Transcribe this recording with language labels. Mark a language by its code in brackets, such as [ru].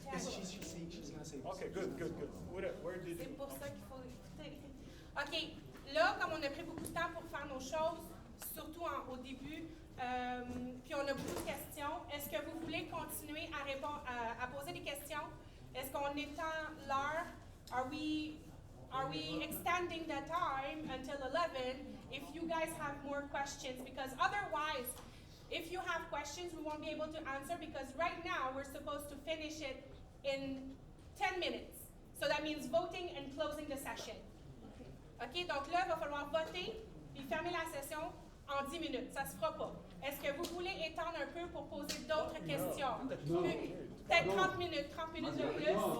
[en] She's gonna say. Okay, good. Where did [fr] C'est [en] you? [fr] pour ça qu'il faut écouter. OK. Là, comme on a pris beaucoup de temps pour faire nos choses, surtout au début, puis on a beaucoup de questions, est-ce que vous voulez continuer à répondre, à poser des questions? Est-ce qu'on étend l'heure? [en] Are we extending the time until 11 if you guys have more questions? Because otherwise, if you have questions, we won't be able to answer because right now we're supposed to finish it in 10 minutes. So that means voting and closing the session. [fr] OK, donc là, il va falloir voter puis fermer la session en 10 minutes. Ça ne se fera pas. Est-ce que vous voulez étendre un peu pour poser d'autres questions? Peut-être 30 minutes de plus.